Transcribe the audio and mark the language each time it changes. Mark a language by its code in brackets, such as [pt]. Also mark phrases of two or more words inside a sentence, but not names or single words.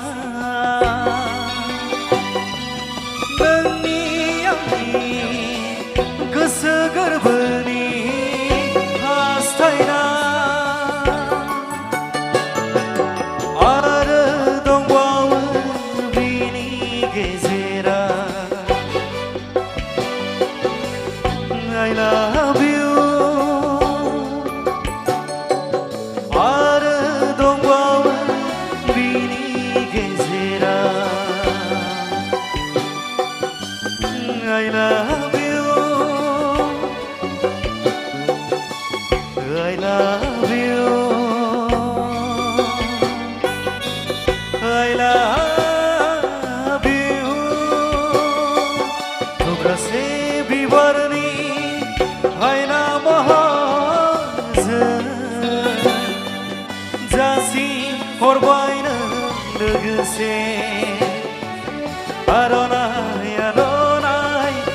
[brx] गोसो गोरबोनि हास्थायनाय आरो दंबावो बिनि गेजेराव [en] I love you [brx] आरो दंबावो बिनि गेजेराव [en] I love you I love you I love you [brx] थुब्रासे बिबारनि हायना महरजों जासि हरबायनो लोगोसे आर'नाइ आर'नाइ